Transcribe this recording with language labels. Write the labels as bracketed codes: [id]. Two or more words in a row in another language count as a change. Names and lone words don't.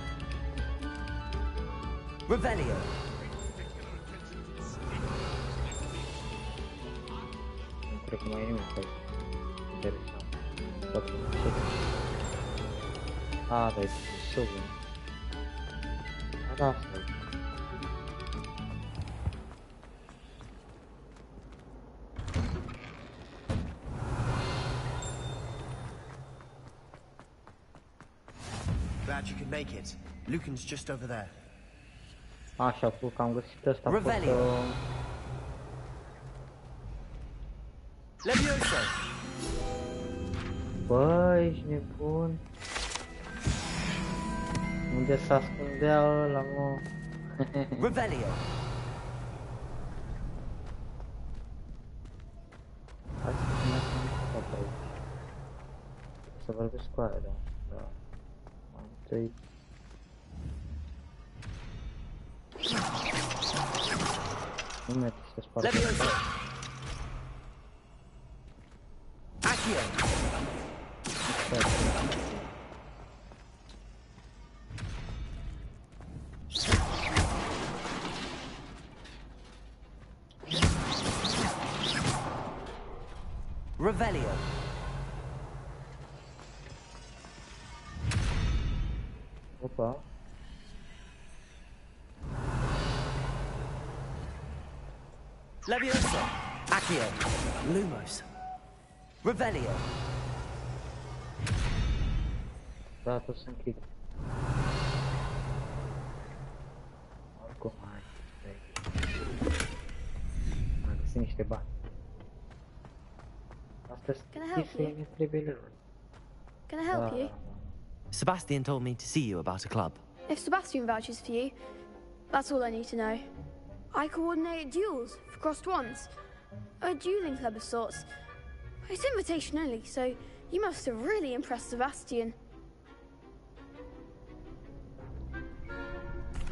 [ro] Revelio. Nu cred că mai e nimic aici. Interesant. Poate nu știu. Ah, da, e sub. Da, asta e. [en] Glad you could make it. Lucan's just over there. [ro] Așa, că am găsit ăsta. Levioso. Bă, ești nebun. Unde s-ascundea ăla, mă? Revelio. Hai să mergem pe aici. Să vorbesc cu aia, da. Întâi. Nu merge să spargă. Levioso. Accio. Revelio. Opa. Levioso. Accio. Lumos. Revelio. Da, tot să închid. Oricum, hai. Am găsit niște bani. Asta mi trebuie lor. [en] Can I help you? Sebastian told me to see you about a club. If Sebastian vouches for you, that's all I need to know. I coordinate duels for crossed wands. A dueling club of sorts. It's invitation only, so you must have really impressed Sebastian.